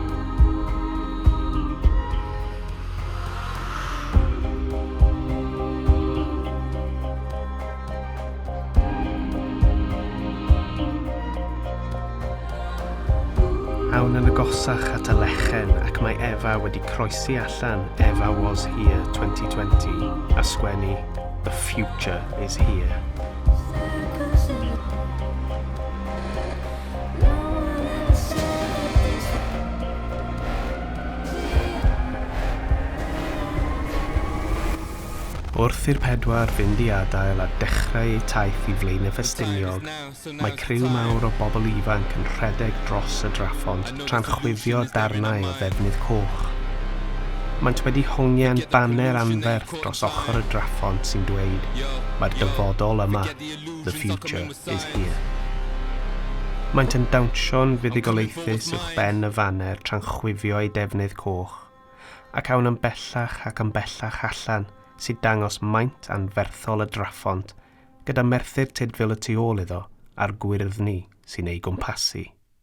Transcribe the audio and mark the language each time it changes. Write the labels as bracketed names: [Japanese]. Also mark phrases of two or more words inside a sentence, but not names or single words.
[Welsh] Awn yn agosach at y lechen ac mae Efa wedi croesi allan [English] Efa Was Here [Welsh] 2020 a sgwennu [English] The future is here. [Welsh] Wrth i'r pedwar fynd i adael a dechrau eu taith i Flaen y Ffestiniog, mae criw mawr o bobl ifanc yn rhedeg dros y draphont tra'n chwifio darnau o ddefnydd coch. Maent wedi hongian baner anferth dros ochr y draphont sy'n dweud mae'r dyfodol yma, [English] the future is here. [Welsh] Maent yn dawnsio'n fuddigoleithus uwch ben y faner tra'n chwifio ei defnydd coch, ac awn yn bellach ac yn bellach allan sy'n dangos maint anferthol y draphont gyda Merthyr Tudful y tu ôl iddo a'r gwyrddni sy'n ei gwmpasu.